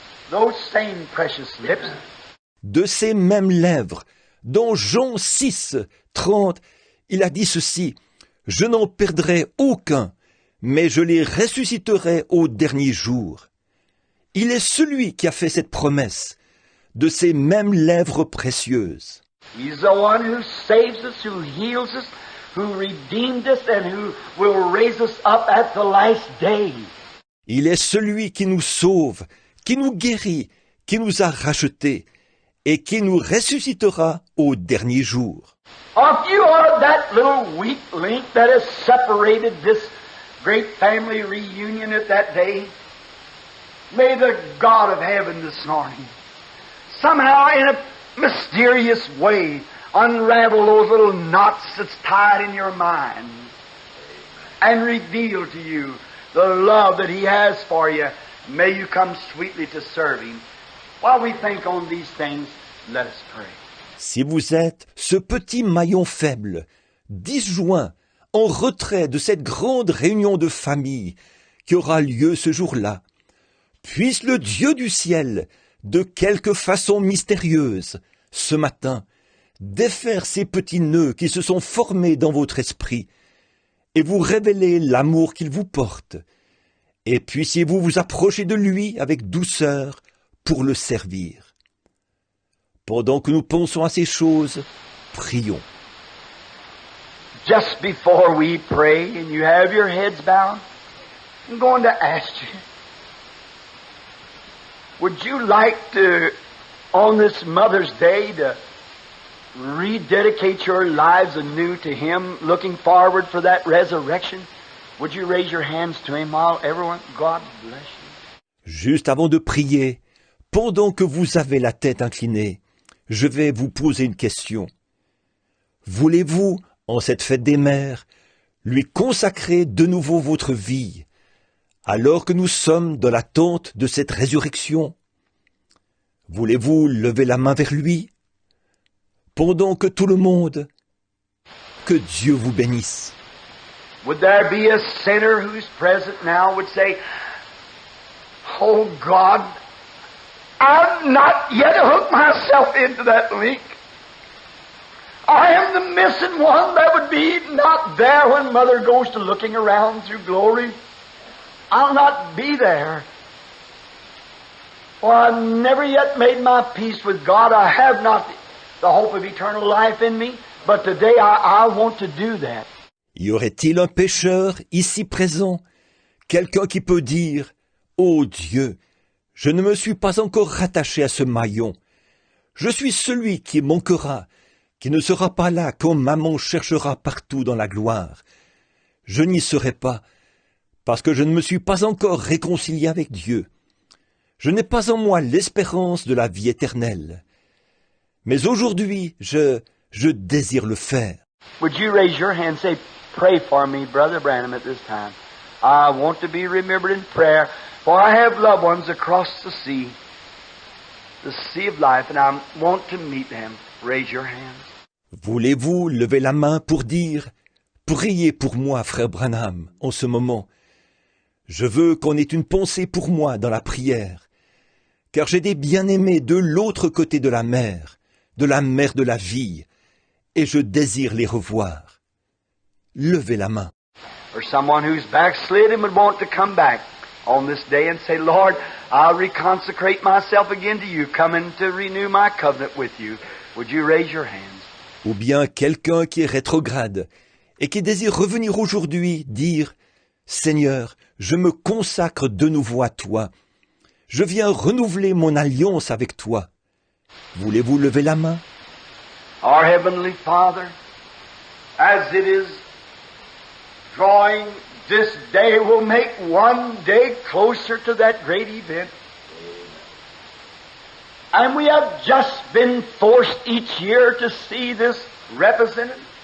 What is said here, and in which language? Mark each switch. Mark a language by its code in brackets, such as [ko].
[en] Those same precious lips. [fr] De ses mêmes lèvres, dans Jean 6, 30, il a dit ceci, je n'en perdrai aucun, mais je les ressusciterai au dernier jour. Il est celui qui a fait cette promesse, de ses mêmes lèvres précieuses. [en] He's the one who saves us, who heals us, who redeemed us, and who will raise us up at the last day. [fr] Il est celui qui nous sauve, qui nous guérit, qui nous a rachetés, et qui nous ressuscitera au dernier jour. [en] If you are that little weak link that has separated this great family reunion at that day, may the God of heaven this morning somehow in a mysterious way unravel those little knots that's tied in your mind and reveal to you the love that He has for you. May you come sweetly to serve Him. While we think on these things, let us pray. [fr] Si vous êtes ce petit maillon faible, disjoint, en retrait de cette grande réunion de famille qui aura lieu ce jour-là, puisse le Dieu du ciel, de quelque façon mystérieuse, ce matin, défaire ces petits nœuds qui se sont formés dans votre esprit et vous révéler l'amour qu'il vous porte, et puissiez-vous vous approcher de lui avec douceur pour le servir. Pendant que nous pensons à ces choses, prions. [en] Just before we pray and you have your heads bowed, I'm going to ask you, Would you like to, on this Mother's Day, to rededicate your lives anew to Him, looking forward for that resurrection? Would you raise your hands to Him all, everyone? God bless you. [fr] Juste avant de prier, pendant que vous avez la tête inclinée, je vais vous poser une question. Voulez-vous, en cette fête des mères, lui consacrer de nouveau votre vie, alors que nous sommes dans l'attente de cette résurrection? Voulez-vous lever la main vers lui, pendant que tout le monde, que Dieu vous bénisse. [en] Would there be a sinner who's present now would say, "Oh God, I've not yet hooked myself into that link. I am the missing one that would be not there when Mother goes to looking around through glory. I'll not be there. For I've never yet made my peace with God. I have not the hope of eternal life in me, but today I want to do that." [fr] Y aurait-il un pécheur ici présent, quelqu'un qui peut dire « Ô Dieu, je ne me suis pas encore rattaché à ce maillon. Je suis celui qui manquera, qui ne sera pas là quand maman cherchera partout dans la gloire. Je n'y serai pas, parce que je ne me suis pas encore réconcilié avec Dieu. Je n'ai pas en moi l'espérance de la vie éternelle. Mais aujourd'hui, je désire le faire. » [en] Would you raise your hand and say, "Pray for me, Brother Branham, at this time. I want to be remembered in prayer, for I have loved ones across the sea of life, and I want to meet them." Raise your hands. [fr] Voulez-vous lever la main pour dire « Priez pour moi, frère Branham, en ce moment. Je veux qu'on ait une pensée pour moi dans la prière, car j'ai des bien-aimés de l'autre côté de la mer de la vie, et je désire les revoir. » Levez la main. [en] Or someone who's backslid and would want to come back on this day and say, "Lord, I'll reconsecrate myself again to you, coming to renew my covenant with you." Would you raise your hands? [fr] Ou bien quelqu'un qui est rétrograde et qui désire revenir aujourd'hui dire « Seigneur, je me consacre de nouveau à toi. Je viens renouveler mon alliance avec toi. » Voulez-vous lever la main? [en] Our Heavenly Father, as it is drawing, this day will make one day closer to that great event. And we have just been forced each year to see this represented.